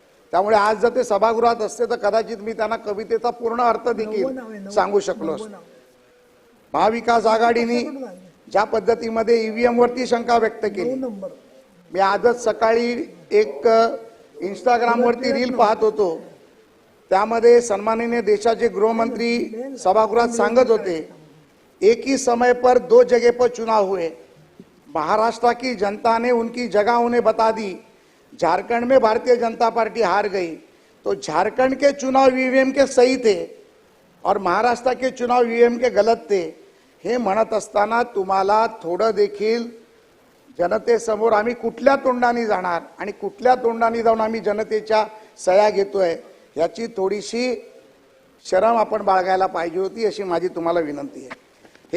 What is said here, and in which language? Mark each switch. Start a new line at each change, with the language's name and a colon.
Marathi: त्यामुळे आज जर ते सभागृहात असते तर कदाचित मी त्यांना कवितेचा पूर्ण अर्थ देखील सांगू शकलो असतो. महाविकास आघाडीने ज्या पद्धतीमध्ये ईव्हीएम वरती शंका व्यक्त केली, मी आजच सकाळी एक इंस्टाग्राम वरती रील पाहत होतो. त्यामध्ये सन्माननीय देशाचे गृहमंत्री सभागृहात सांगत होते,
Hindi: एक ही समय पर 2 जगह पर चुनाव हुए, महाराष्ट्र की जनता ने उनकी जगह उन्हें बता दी. झारखंड में भारतीय जनता पार्टी हार गई तो झारखंड के चुनाव ईवीएम के सही थे और महाराष्ट्र के चुनाव ईवीएम के गलत थे.
Marathi: हे म्हणत असताना तुम्हाला थोडं देखील जनतेसमोर आम्ही कुठल्या तोंडाने जाणार आणि कुठल्या तोंडाने जाऊन आम्ही जनतेच्या सह्या घेतोय याची थोडीशी शरम आपण बाळगायला पाहिजे होती, अशी माझी तुम्हाला विनंती आहे.